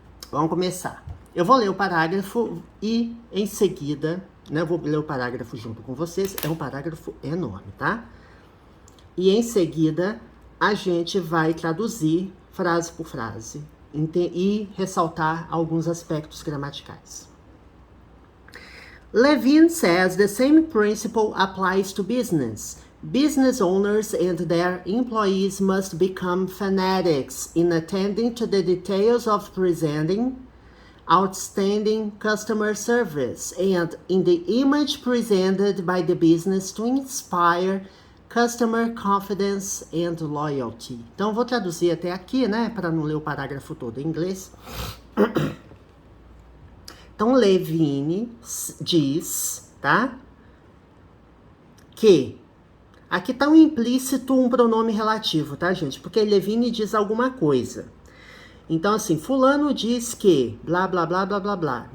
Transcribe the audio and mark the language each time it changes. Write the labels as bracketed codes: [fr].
[pt] Vamos começar. Eu vou ler o parágrafo e em seguida, né, eu vou ler o parágrafo junto com vocês. É um parágrafo enorme, tá? E em seguida a gente vai traduzir frase por frase e ressaltar alguns aspectos gramaticais. [en] Levine says the same principle applies to business. Business owners and their employees must become fanatics in attending to the details of presenting outstanding customer service and in the image presented by the business to inspire customer confidence and loyalty. [pt] Então, vou traduzir até aqui, né, para não ler o parágrafo todo em inglês. Então, Levine diz, tá, que aqui tá um implícito, um pronome relativo, tá, gente? Porque Levine diz alguma coisa. Então, assim, fulano diz que, blá, blá, blá, blá, blá, blá.